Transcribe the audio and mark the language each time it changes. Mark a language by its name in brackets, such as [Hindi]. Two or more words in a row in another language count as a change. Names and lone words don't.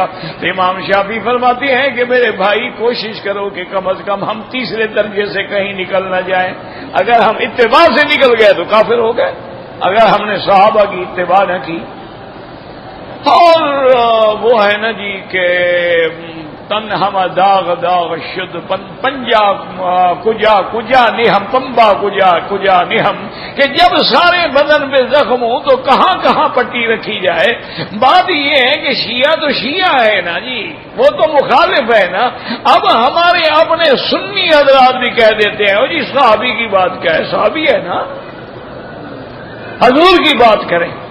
[Urdu] تو امام شافعی فرماتے ہیں کہ میرے بھائی کوشش کرو کہ کم از کم ہم تیسرے درجے سے کہیں نکل نہ جائیں۔ اگر ہم اتباع سے نکل گئے تو کافر ہو گئے، اگر ہم نے صحابہ کی اتباع نہ کی۔ اور وہ ہے نا جی کہ [Persian] تن ہم داغ داغ شد پنجا کجا کجا نہم پمبا کجا کجا نہم، [Urdu] کہ جب سارے بدن پہ زخم ہو تو کہاں کہاں پٹی رکھی جائے۔ بات یہ ہے کہ شیعہ تو شیعہ ہے نا جی، وہ تو مخالف ہے نا۔ اب ہمارے اپنے سنی حضرات بھی کہہ دیتے ہیں جی صحابی کی بات کیا ہے، صحابی ہے نا، حضور کی بات کریں۔